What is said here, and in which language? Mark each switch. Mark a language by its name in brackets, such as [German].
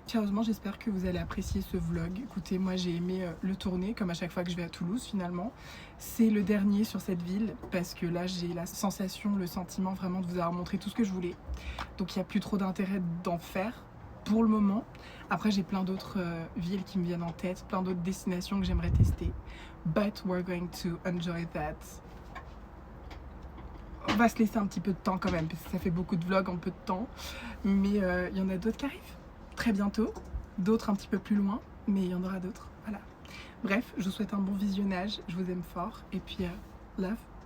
[French] Sérieusement, j'espère que vous allez apprécier ce vlog. Écoutez, moi j'ai aimé le tourner, comme à chaque fois que je vais à Toulouse finalement. C'est le dernier sur cette ville, parce que là j'ai la sensation, le sentiment vraiment de vous avoir montré tout ce que je voulais. Donc il n'y a plus trop d'intérêt d'en faire pour le moment. Après j'ai plein d'autres villes qui me viennent en tête, plein d'autres destinations que j'aimerais tester. [English] But we're going to enjoy that. [French] On va se laisser un petit peu de temps quand même, parce que ça fait beaucoup de vlogs en peu de temps. Mais il y en a d'autres qui arrivent très bientôt, d'autres un petit peu plus loin, mais il y en aura d'autres. Voilà. Bref, je vous souhaite un bon visionnage, je vous aime fort, et puis love.